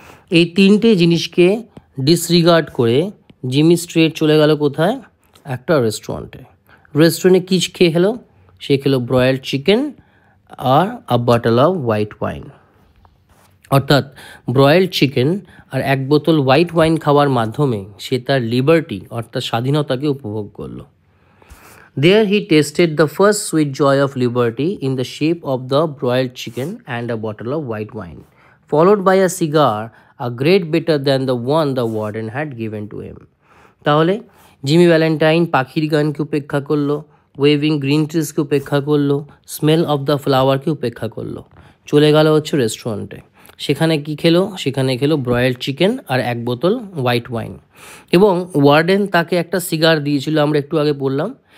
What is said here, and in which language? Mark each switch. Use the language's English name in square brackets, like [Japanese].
[Bangla] এই তিনটে জিনিসকে ডিসরিগার্ড করে জিমি স্ট্রেট চলে গেল কোথায়? একটা রেস্টুরেন্টে। রেস্টুরেন্টে কী খেয়ে খেলো? সে খেলো ব্রয়েলড chicken আর [English] A bottle of white wine. [Bangla] অর্থাৎ ব্রয়েলড চিকেন আর এক বোতল হোয়াইট ওয়াইন খাওয়ার মাধ্যমে সে তার লিবার্টি অর্থাৎ স্বাধীনতাকে উপভোগ করলো। [English] There he tasted the first sweet joy of liberty in the shape of the broiled chicken and a bottle of white wine, followed by a cigar, a great better than the one the warden had given to him. [Bangla] তাহলে Jimmy Valentine পাখির গানকে উপেক্ষা করলো, waving green ট্রিজকে উপেক্ষা করলো, smell of the ফ্লাওয়ারকে উপেক্ষা করলো, চলে গেল হচ্ছে রেস্টুরেন্টে। সেখানে কি খেলো? সেখানে খেলো ব্রয়েলড চিকেন আর 1 বোতল হোয়াইট ওয়াইন। এবং ওয়ার্ডেন তাকে একটা সিগার দিয়েছিল, আমরা একটু আগে বললাম।